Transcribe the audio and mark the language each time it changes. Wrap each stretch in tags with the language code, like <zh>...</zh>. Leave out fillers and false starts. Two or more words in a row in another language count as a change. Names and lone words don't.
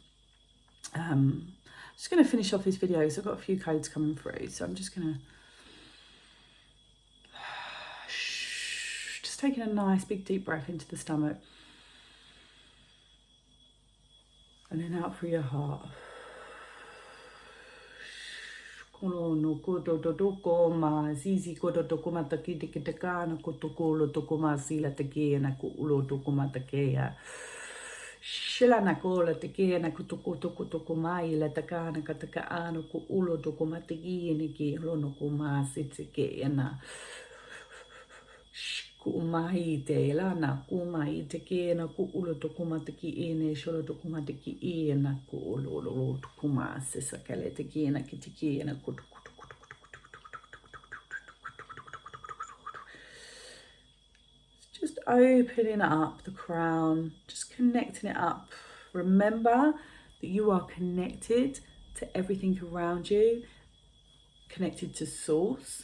<en>I'm just going to finish off this video because I've got a few codes coming through, so I'm just going to taking a nice big deep breath into the stomach, and then out through your heart. Shilana kola teke na kutukutukutuku mai la takana kataka ano ku ulo dokuma teki ni ki lono kuma sitike na kumai te lana kumai teke na ku ulo dokuma teki ene sholo dokuma teki ena ku ulo dokuma sisakale teki na kitiki na kutu. Just opening up the crown, just connecting it up. Remember that you are connected to everything around you, connected to source.</en>